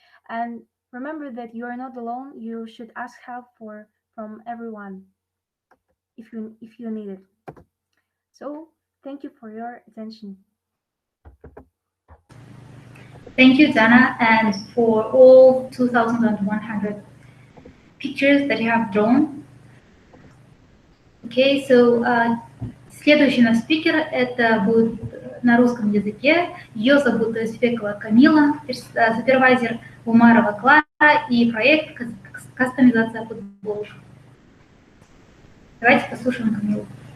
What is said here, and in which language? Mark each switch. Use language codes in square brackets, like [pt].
[en] And remember that you are not alone. You should ask help from everyone if you need it. So thank you for your attention. Thank you, Dana, and for all 2,100 pictures that you have drawn. Okay, so [ru] следующий наш спикер это будет на русском языке. Ее зовут Свекова Камила, супервайзер Умарова Клара и проект «Кастомизация футболок». Давайте послушаем Камилу.